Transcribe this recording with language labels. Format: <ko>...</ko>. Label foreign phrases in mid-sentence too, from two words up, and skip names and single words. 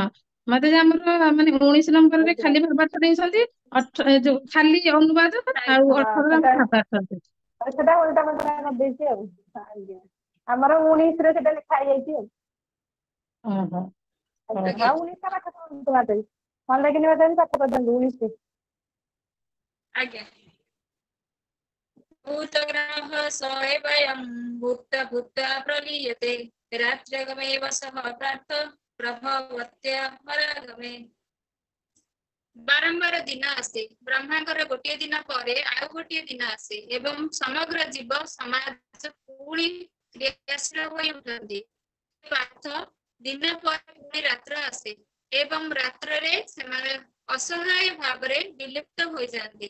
<or>ମତେ ଆମର ମାନେ 19 ନମ୍ବରରେ ଖାଲି ଭାବାର୍ଥ ଦେଇଛନ୍ତି, ଯୋଉ ଖାଲି ଅନୁବାଦ ଆଉ 18ରେ ଭାବାର୍ଥ। ସେଟା ଓଲଟା ପାଲଟା କରିଦେଇଛି ଆଉ। ଆଜ୍ଞା। ଆମର 19ରେ ସେଟା ଲେଖା ହେଇଯାଇଛି ଆଉ। ଓହୋ। ଆଉ 19ଟା ପାଠ କରନ୍ତୁ ମାତାଜୀ। ମନ୍ଦାକିନୀ ମାତାଜୀ ପାଠ କରିଦିଅନ୍ତୁ 19।</or> <sa>आज्ञा भूतग्रामः स एवं भूत्वा भूत्वा प्रलीयते रात्रगमेव सः प्रार्थ प्रभवत्या परागमे।</sa> <or>ବାରମ୍ବାର ଦିନ ଆସେ, ବ୍ରହ୍ମାଙ୍କର ଗୋଟିଏ ଦିନ ପରେ ଆଉ ଗୋଟିଏ ଦିନ ଆସେ ଏବଂ ସମଗ୍ର ଜୀବ ସମାଜ ପୁଣି କ୍ରିୟାଶୀଳ ହୋଇ ଉଠନ୍ତି। ଦିନ ପରେ ପୁଣି ରାତ୍ର ଆସେ ଏବଂ ରାତ୍ରରେ ସେମାନେ ଅସହାୟ ଭାବରେ ବିଲୁପ୍ତ ହୋଇଯାଆନ୍ତି।</or>